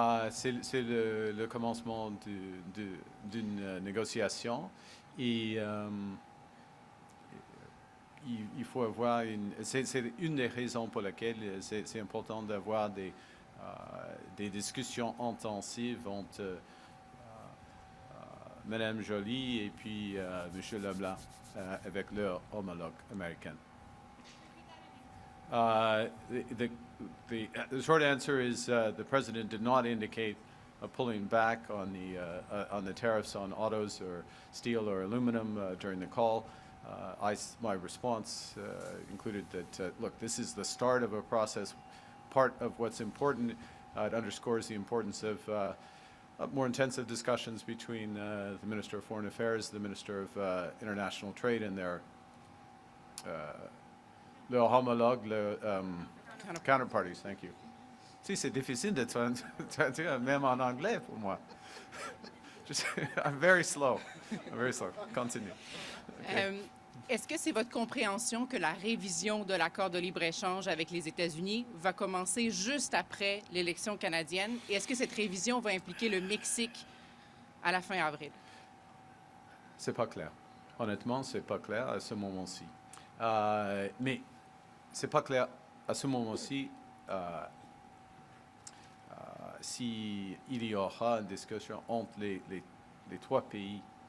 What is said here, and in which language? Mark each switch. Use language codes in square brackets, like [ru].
[fr] C'est le commencement d'une négociation et il faut avoir c'est une des raisons pour lesquelles c'est important d'avoir des discussions intensives entre Mme Joly et puis M. Leblanc avec leur homologue américain. [en] The short answer is the president did not indicate a pulling back on the tariffs on autos or steel or aluminum during the call. My response included that, look, this is the start of a process. Part of what's important, it underscores the importance of more intensive discussions between the Minister of Foreign Affairs, the Minister of International Trade, and their homologue, counterparties. Thank you. [fr] Si, c'est difficile de traduire même en anglais pour moi. [en] I'm very slow. Continue. Okay. [fr] Est-ce que c'est votre compréhension que la révision de l'accord de libre-échange avec les États-Unis va commencer juste après l'élection canadienne? Et est-ce que cette révision va impliquer le Mexique à la fin avril? C'est pas clair. Honnêtement, c'est pas clair à ce moment-ci. Mais c'est pas clair à ce moment-ci s'il y aura une discussion entre les trois pays.